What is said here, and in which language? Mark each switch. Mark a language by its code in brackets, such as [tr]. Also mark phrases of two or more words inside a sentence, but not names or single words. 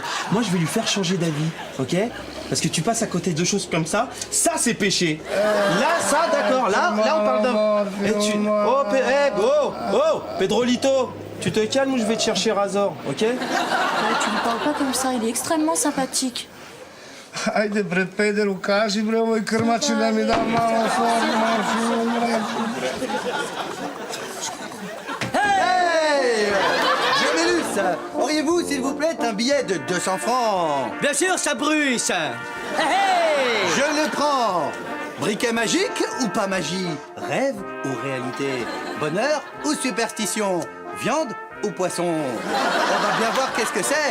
[fr] Moi je vais lui faire changer d'avis, ok? Parce que tu passes à côté de choses comme ça c'est péché. Là, ça, d'accord, là on parle d'un... Oh, Pedrolito, tu te calmes ou je vais te chercher Razor, ok? Ouais, tu lui parles pas comme ça. Il est extrêmement sympathique. [sr] Ajde, pred pederu, kaži bre ovoj krmači da mi da malo morfium. [fr] Hey! Jamélus, auriez-vous, s'il vous plaît, un billet de 200 francs? Bien sûr, ça bruisse. Hey! Je le prends. Briquet magique ou pas magie? Rêve ou réalité? Bonheur ou superstition? Viande ou poisson? On va bien voir qu'est-ce que c'est.